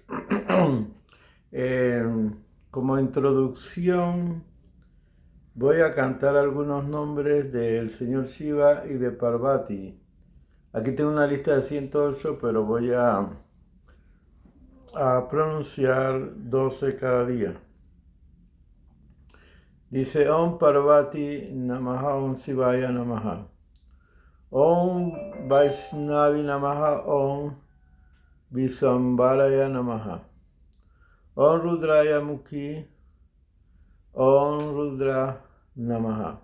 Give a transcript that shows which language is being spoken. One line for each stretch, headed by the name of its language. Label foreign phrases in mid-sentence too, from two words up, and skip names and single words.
Spanish: Eh, Como introducción voy a cantar algunos nombres del señor Shiva y de Parvati. Aquí tengo una lista de 108, pero voy a pronunciar 12 cada día.
Sanskrit: Dice ॐ पार्वती नमः ॐ शिवाय नमः. ॐ वैष्णवी नमः ॐ विश्वम्भराय नमः. ॐ रुद्राय मुखी ॐ रुद्र नमः.